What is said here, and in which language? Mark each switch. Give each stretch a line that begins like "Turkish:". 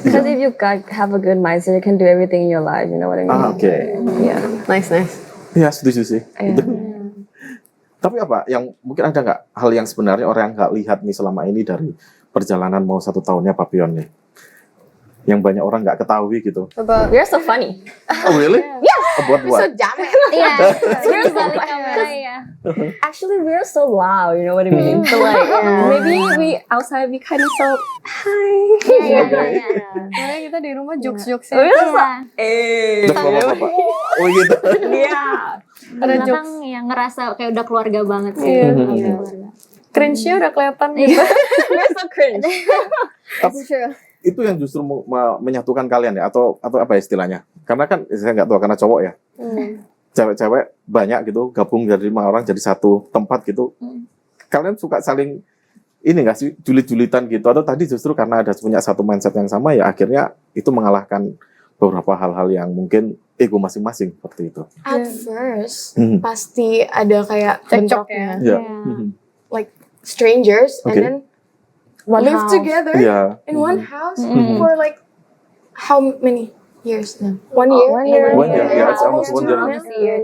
English: Because if you have a good mindset, you can do everything in your life. You know what I mean? Yeah. Nice.
Indonesian: Ya setuju sih. Tapi apa yang mungkin ada nggak hal yang sebenarnya orang nggak lihat nih selama ini dari perjalanan mau 1 tahunnya Papillon nih, yang banyak orang nggak ketahui gitu?
English: We're so funny. Oh really? Yes.
Indonesian: Buat
English: So
Indonesian: jamet. Iya, terus balik kamera ya.
English: Actually, we're so loud. You know what I mean? So like maybe we outside we kind of so hi.
Indonesian: Soalnya kita di rumah jokes-jokes Oh, ya. Jokes bapak-bapak. Oh gitu.
English: Yeah.
Indonesian: Ada jokes yang ngerasa kayak udah keluarga banget sih. Cringe-nya udah kelihatan gitu.
English: We're so cringe.
Indonesian: Tapi itu yang justru menyatukan kalian ya, atau apa istilahnya? Karena kan saya nggak tahu karena cowok ya. Cewek-cewek banyak gitu gabung dari 5 orang jadi satu tempat gitu. Kalian suka saling ini nggak sih julit-julitan gitu, atau tadi justru karena ada punya satu mindset yang sama ya akhirnya itu mengalahkan beberapa hal-hal yang mungkin ego masing-masing seperti itu.
English: At first
Indonesian: pasti ada kayak bentroknya,
English: like strangers, and then live together in one house for like how many years now? 1 year? 1 year, yeah, it's almost 1 year.